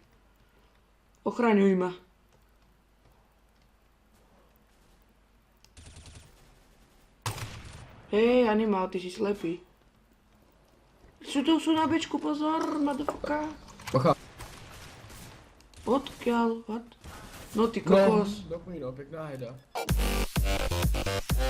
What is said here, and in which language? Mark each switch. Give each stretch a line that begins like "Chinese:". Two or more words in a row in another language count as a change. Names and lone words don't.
Slovak: Ochraňuj ma. Hej, Animal, ty si slepý. Sú na bečku, pozor, motherfucker. bacha. Odkiaľ, what? No ty No, kokos.
Czech: no, pěkná heda.